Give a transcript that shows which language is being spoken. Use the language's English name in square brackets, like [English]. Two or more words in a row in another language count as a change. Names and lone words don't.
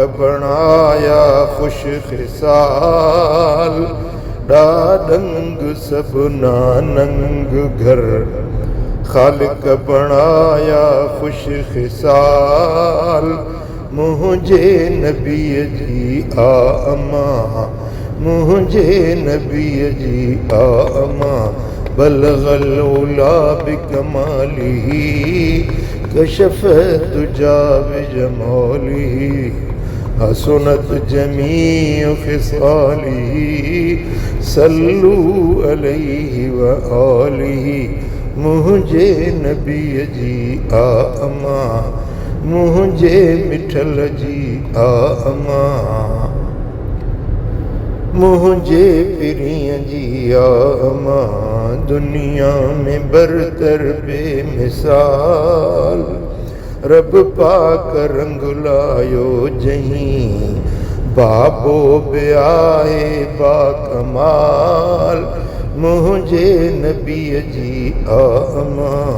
[Sindhi] बणाया खुश ख़िसाल ॾाॾंग सब नानंग घर खालिक बणाया खुश ख़िसाल मुझे नबी जी अम्मा मुझे नबी जी अम्मा [Arabic] بلغ العلى بكماله كشف الدجى بجماله حسنت جميع خصاله صلوا عليه و آله [Sindhi] मुझे नबी जी अम्मा मुझे मिठल जी अम्मा मुझे पिरिय जी अम्मा दुनिया में बरतर बेमिसाल रब पाक रंग लायो जहीं बाबो ब्याहे बाकमाल मुझे नबी जी अम्मा